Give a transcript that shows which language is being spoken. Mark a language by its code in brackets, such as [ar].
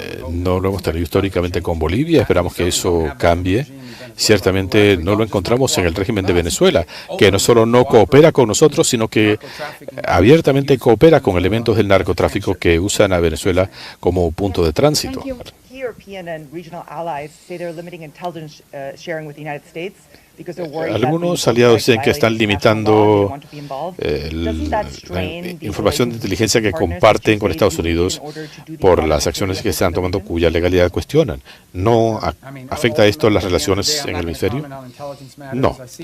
[es] No lo hemos tenido históricamente con Bolivia. Esperamos que eso cambie. Ciertamente no lo encontramos en el régimen de Venezuela, que no solo no coopera con nosotros, sino que abiertamente coopera con elementos del narcotráfico que usan a Venezuela como punto de tránsito. [en] European and regional allies say they're limiting intelligence sharing with the United States [es] Algunos aliados dicen que están limitando la información de inteligencia que comparten con Estados Unidos por las acciones que están tomando cuya legalidad cuestionan. ¿No afecta esto las relaciones en el hemisferio? No.